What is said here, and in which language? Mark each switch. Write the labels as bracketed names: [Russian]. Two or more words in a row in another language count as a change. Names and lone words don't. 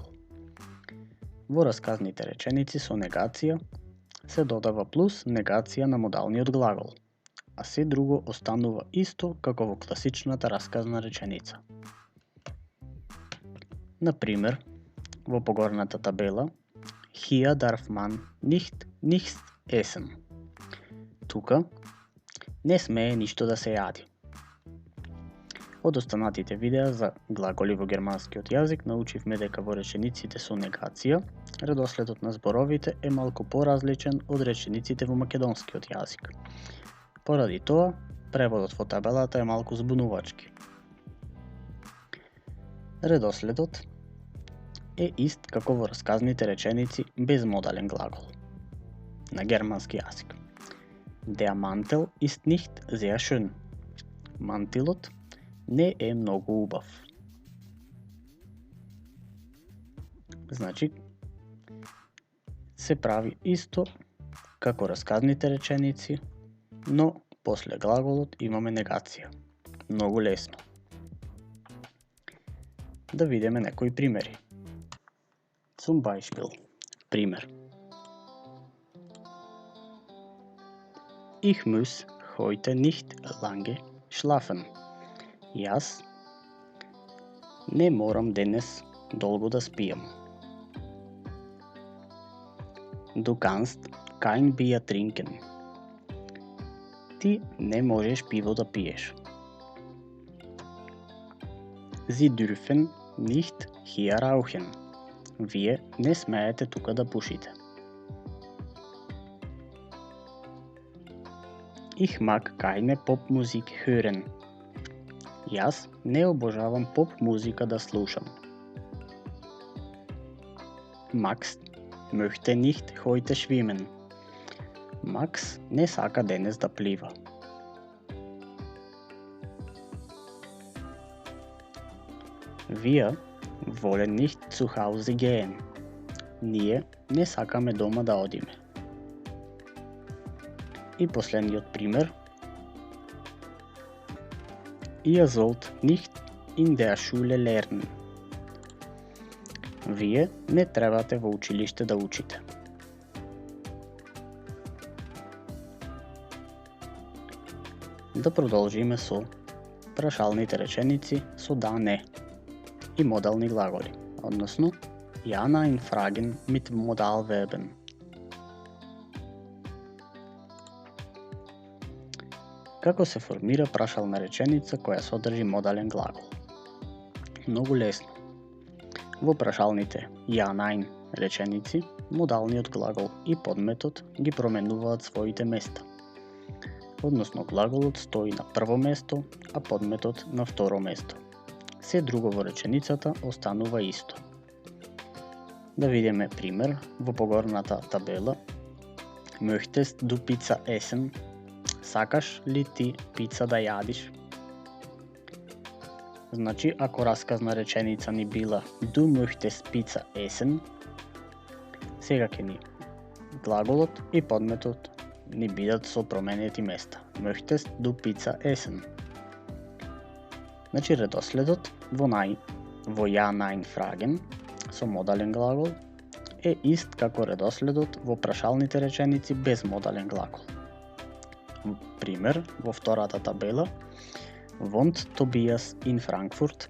[Macedonian] Во расказните реченици со негација се додава плюс негација на модалниот глагол, а се друго останува исто како во класичната расказна реченица. Например, во погорната табела, [German] hier darf man nicht nichts essen. [Macedonian] Тука не смее ништо да се јади. Од останатите видеа за глаголи во германскиот јазик научивме дека во речениците со негација, редоследот на зборовите е малку поразличен од речениците во македонскиот јазик. Поради тоа, преводот во табелата е малку збунувачки. Редоследот е ист како во расказните реченици без модален глагол на германски јазик. [German] Der Mantel ist nicht sehr schön. [Macedonian] Мантилот не е многу убав. Значи, се прави исто како расказните реченици, но после глаголот имаме негација. Многу лесно. Да видиме некои примери. [German] Zum Beispiel. Пример. Ich muss heute nicht lange schlafen. [Macedonian] Јас не морам денес долго да спијам. [German] Du kannst kein Bier trinken. [Macedonian] Ти не можеш пиво да пиеш. [German] Sie dürfen nicht hier rauchen. [Macedonian] Вие не смеете тука да пушите. [German] Ich mag keine Popmusik hören. [Macedonian] Јас не обожавам поп музика да слушам. [German] Max möchte nicht heute schwimmen. [Macedonian] Макс не сака денес да плива. [German] Wir wollen nicht zu Hause gehen. [Macedonian] Ние не сакаме дома да одиме. И последниот пример. [German] Ihr sollt nicht in der Schule lernen. [Macedonian] Вие не требате во училиште да учите. Да продолжиме со прашалните реченици со да, не и модални глаголи, односно [German] ja, nein fragen mit Modalverben. [Macedonian] Како се формира прашална реченица која содржи модален глагол? Многу лесно. Во прашалните [German] ja, nein [Macedonian] реченици, модалниот глагол и подметот ги променуваат своите места. Односно глаголот стои на прво место, а подметот на второ место. Се друго во реченицата останува исто. Да видиме пример во погорната табела. [German] Möchtest du Pizza essen? [Macedonian] Сакаш ли ти пица да јадиш? Значи, ако расказна реченица ни била [German] Du möchtest Pizza essen, [Macedonian] сега ќе ни глаголот и подметот ни бидат со променети места. [German] Möchtest du Pizza essen? [Macedonian] Значи, редоследот во [German] ja, nein fragen [Macedonian] со модален глагол е ист како редоследот во прашалните реченици без модален глагол. Пример, во втората табела, [German] Wohnt Tobias in Frankfurt?